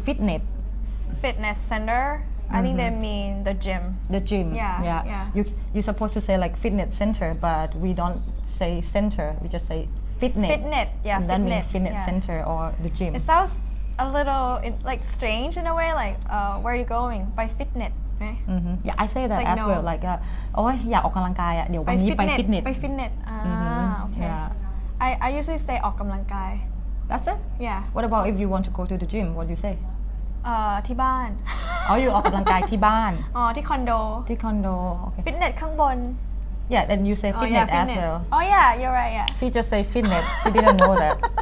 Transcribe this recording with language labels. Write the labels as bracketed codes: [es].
[en] fitness center I think they mean the gym yeah you supposed to say like fitness center but we don't say center we just say fitness yeah that means fitness center or the gym it sounds a little like strange in a way like where are you going by fitness right yeah I say that like as well like [th] โอ้ยอยากออกกำลังกายอ่ะเดี๋ยววันนี้ไปฟิตเนส ไปฟิตเนส [en] okay I usually say ออกกำลังกาย that's it yeah what about if you want to go to the gym what do you say [th] ที่บ้าน อยู่ออกกำลังกายที่บ้าน ที่คอนโด [en] okay [th] ฟิตเนสข้างบน [en] yeah then you say fitness as well oh yeah you're right yeah she just say fitness she didn't know that